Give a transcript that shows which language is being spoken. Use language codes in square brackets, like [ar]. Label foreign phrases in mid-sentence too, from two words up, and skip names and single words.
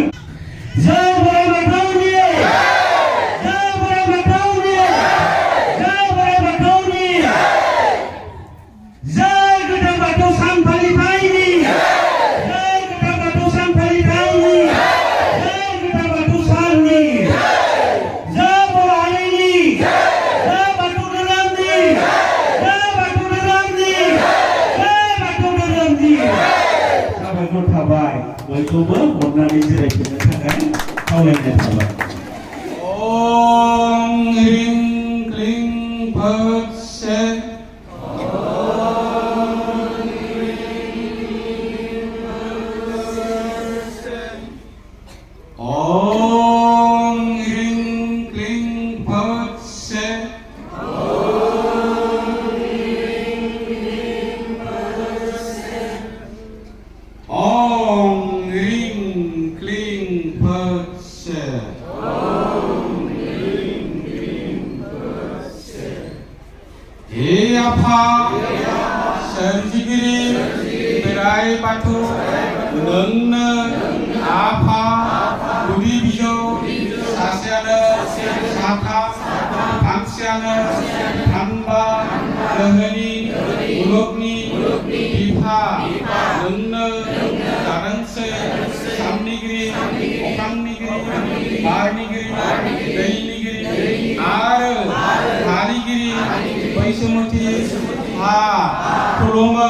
[brx] जय बोराइ बाथौनि, जय बोराइ बाथौनि, जय बोराइ बाथौनि, जय गोथार बाथौ सान फालिथायनि, जय गोथार बाथौ सान फालिथायनि, जय गोथार बाथौ साननि, जय बर' हारिनि, जय बाथौ धोरोमनि, जय बाथौ धोरोमनि, जय बाथौ धोरोमनि। साबायखर थाबाय बयखौबो अननानै जिरायफिननो थाखाय खावलायनाय थाबाय। [sa] ओं ह्रीं क्लीं फट से ओं ह्रीं क्लीं फट से ओं ह्रीं क्लीं फट से। [brx] हे आफा सोरजिगिरि बोराइ बाथौ नोंनो आफा गुदि बिजौ सासेयानो साथाम फांसेयानो थामबा गोहोनि मुलुगनि बिफा नोंनो जादोंसै सामनिगिरि अख्रांनिगिरि बारनिगिरि दैनिगिरि आरो हानिगिरि बैसोमुथि हा खुलुमो।